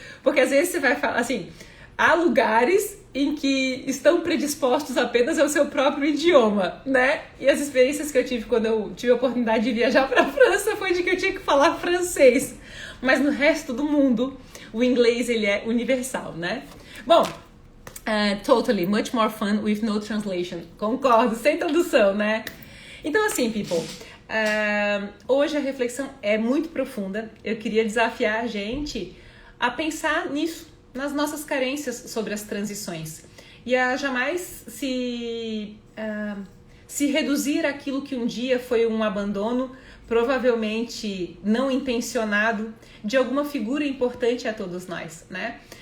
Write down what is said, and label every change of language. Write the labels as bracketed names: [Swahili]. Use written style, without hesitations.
[Portuguese] Porque às vezes você vai falar, assim, há lugares em que estão predispostos apenas ao seu próprio idioma, né? E as experiências que eu tive quando eu tive a oportunidade de viajar para a França foi de que eu tinha que falar francês. Mas no resto do mundo, o inglês, ele é universal, né? [English] Bom, totally, much more fun with no translation. [Portuguese] Concordo, sem tradução, né? Então, assim, people, hoje a reflexão é muito profunda. Eu queria desafiar a gente a pensar nisso, nas nossas carências sobre as transições. E a jamais se reduzir àquilo que um dia foi um abandono, provavelmente não intencionado, de alguma figura importante a todos nós, né?